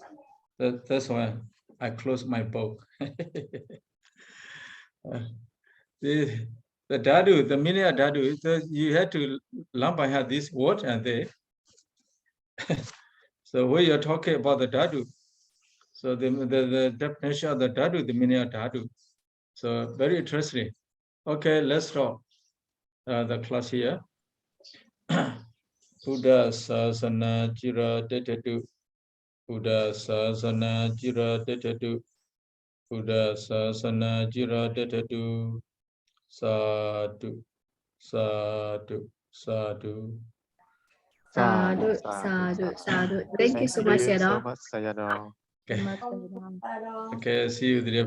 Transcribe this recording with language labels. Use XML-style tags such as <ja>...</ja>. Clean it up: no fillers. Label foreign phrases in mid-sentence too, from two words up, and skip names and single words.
<en>That's why I close my book. The dhatu, the meaning of dhatu, you had to learn by heart this word and they. So when you're talking about the dhatu, so the definition of the dhatu, the meaning of dhatu. So very interesting. Okay, let's stop the class here.</en> <pi>Buddha sasana jira detatu. Buddha sasana jira detatu. Buddha sasana jira detatu. Sadhu, sadhu, sadhu. Sadhu, sadhu, sadhu.</pi> <en>Thank you so much, Sayadaw. Okay, see you there.</en>